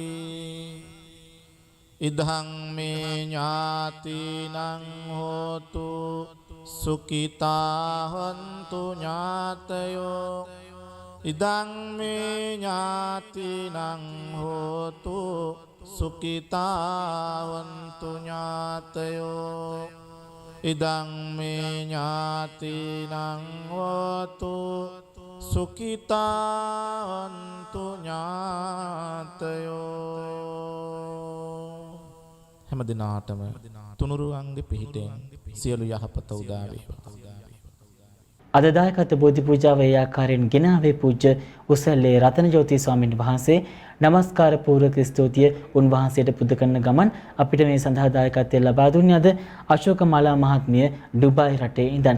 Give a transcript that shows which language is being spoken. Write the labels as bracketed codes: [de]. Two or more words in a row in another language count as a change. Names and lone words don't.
[pi] ඉදං මේ ඥාතිනං හෝතු සුඛිතා හොන්තු ඥාතයෝ ඉදං මේ ඥාතිනං හෝතු සුඛිතා හොන්තු ඥාතයෝ ඉදං මේ ඥාතිනං හෝතු සුඛිතා හොන්තු [si] ඥාතයෝ හැම දිනාටම තුනුරුවන්ගේ පිහිටෙන් සියලු යහපත උදා වේවා. අද දායකත්ව බෝධි පූජාව ඒ ආකාරයෙන් ගෙනාවේ පූජ්‍ය උසල්ලේ රතනජෝති ස්වාමීන් වහන්සේ. නමස්කාර පූර්වක ස්තුතිය උන්වහන්සේට පුද කරන ගමන් අපිට මේ සඳහා දායකත්වය ලබා දුන්නේ අද අශෝකමාලා මහත්මිය ඩුබායි රටේ ඉඳන්.